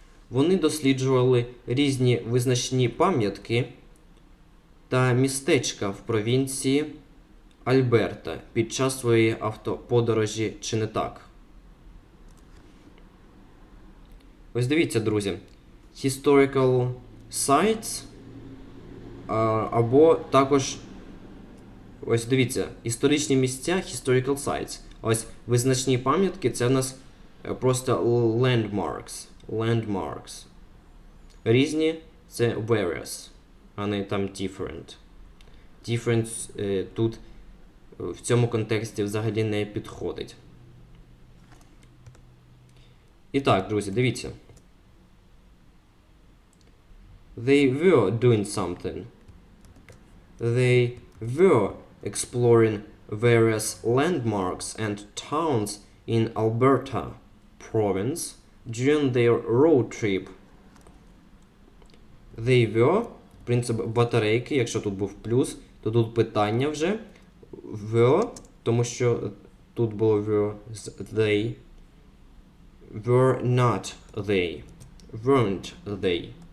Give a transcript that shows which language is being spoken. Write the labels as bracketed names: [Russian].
[Ukrainian] Вони досліджували різні визначні пам'ятки та містечка в провінції Альберта під час своєї автоподорожі, чи не так? Ось дивіться, друзі. Historical sites або також Ось дивіться, історичні місця, historical sites. Ось визначні пам'ятки, це в нас просто landmarks. Різні це various, а не там different. Different тут в цьому контексті взагалі не підходить. І так, друзі, дивіться. [English] They were doing something. They were exploring various landmarks and towns in Alberta province during their road trip. They were, [Ukrainian] принцип батарейки, якщо тут був плюс, то тут питання вже. Were, тому що тут було were з they. [English] Were not they. Weren't they.